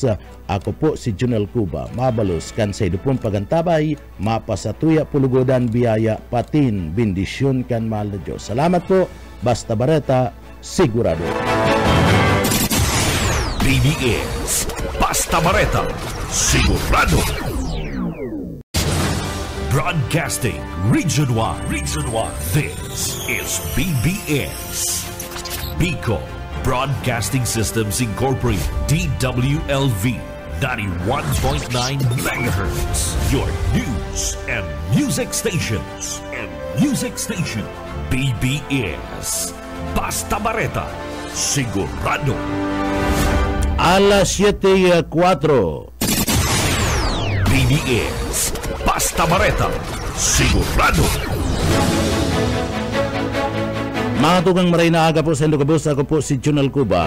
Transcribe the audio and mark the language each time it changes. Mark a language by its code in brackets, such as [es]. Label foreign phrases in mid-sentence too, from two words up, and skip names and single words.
[bik] Ako po si Junel Cuba mabalos kan sa idupong pagantabay mapasatuya pulugodan biyaya patin bendisyon kan mahal na Diyos. Salamat po. Basta Bareta sigurado. BBS Basta Bareta sigurado. [en] Broadcasting Region 1. This is BBS Bicol Broadcasting Systems Incorporated, DWLV 91.9 MHz. Your news and music stations. [bik] BBS Basta Bareta sigurado. Alas 7:04. BBS Basta Bareta sigurado. Mga tugang maray na aga po sa Ilocos, ako po si Junel Cuba.